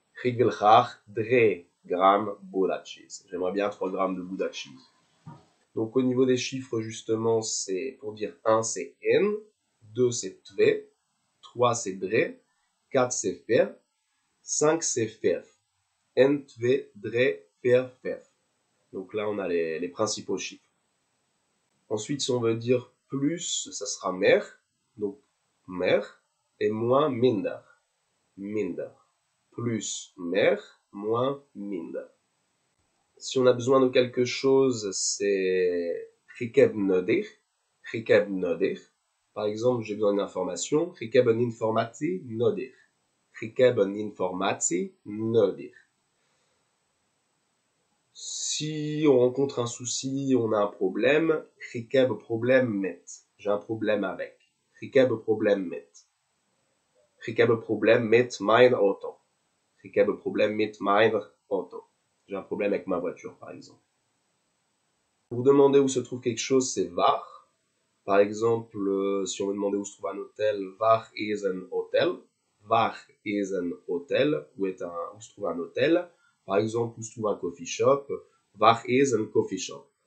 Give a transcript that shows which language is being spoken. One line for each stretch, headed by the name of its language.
Dutch: Ik wil graag 3 gram Gouda cheese.
French: J'aimerais bien 3 grammes de Gouda cheese. Donc, au niveau des chiffres, justement, c'est, pour dire 1, c'est N, 2, c'est 2, 3, c'est 3, 4, c'est 4, 5, c'est 5. N, 2, 3, 4, 5. Donc là, on a les principaux chiffres. Ensuite, si on veut dire plus, ça sera mer, donc mer, et moins minder. Minder. Plus mer, moins minder. Si on a besoin de quelque chose, c'est
Dutch: ik heb nodig. Ik heb nodig.
French: Par exemple, j'ai besoin d'une information.
Dutch: Ik heb een informatie nodig. Ik heb een informatie nodig.
French: Si on rencontre un souci, on a un problème,
Dutch: ik heb een probleem met.
French: J'ai un problème avec.
Dutch: Ik heb een probleem met. Ik heb een probleem met mijn auto. Ik heb een probleem met mijn auto.
French: J'ai un problème avec ma voiture, par exemple. Pour demander où se trouve quelque chose, c'est waar. Par exemple, si on veut demander où se trouve un hôtel,
Dutch: waar is een hotel. Waar is een hotel.
French: Où se trouve un hôtel. Par exemple, où se trouve un coffee shop.
Dutch: Waar is een coffee shop.